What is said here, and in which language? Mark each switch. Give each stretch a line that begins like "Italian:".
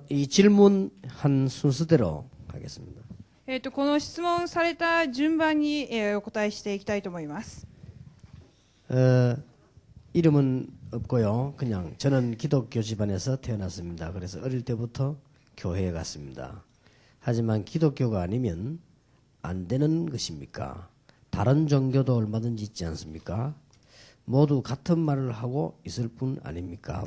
Korean: 질문한 순서대로 하겠습니다.
Japanese: この質問された順番に、お答えしていきたいと思います。
Korean: 이름은 없고요. 그냥 저는 기독교 집안에서 태어났습니다. 그래서 어릴 때부터 교회에 갔습니다. 하지만 기독교가 아니면 안 되는 것입니까? 다른 종교도 얼마든지 있지 않습니까? 모두 같은 말을 하고 있을 뿐 아닙니까?